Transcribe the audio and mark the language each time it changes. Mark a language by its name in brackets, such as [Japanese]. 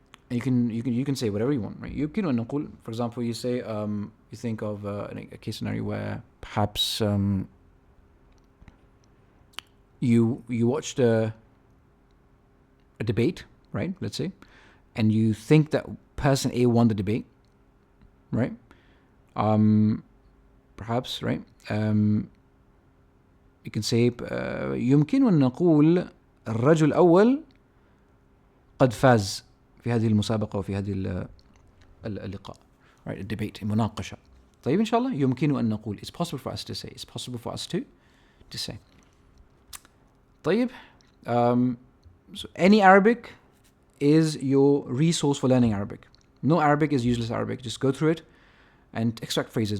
[English] And you can say whatever you want, right? [Arabic] يمكن أن نقول, [English] for example, you say, you think of a case scenario where perhaps you watched a debate, right? Let's say, and you think that person A won the debate, right? Perhaps, right? You can say [Arabic] يمكن أن نقول الرجل الأول قد فاز في هذه المسابقة وفي هذه اللقاء, right? [English] A debate, a مناقشة. [Arabic] طيب إن شاء الله يمكن أن نقول, [English] it's possible for us to say, it's possible for us to say. طيب, so any Arabic is your resource for learning Arabic. No Arabic is useless Arabic. Just go through it and extract phrases.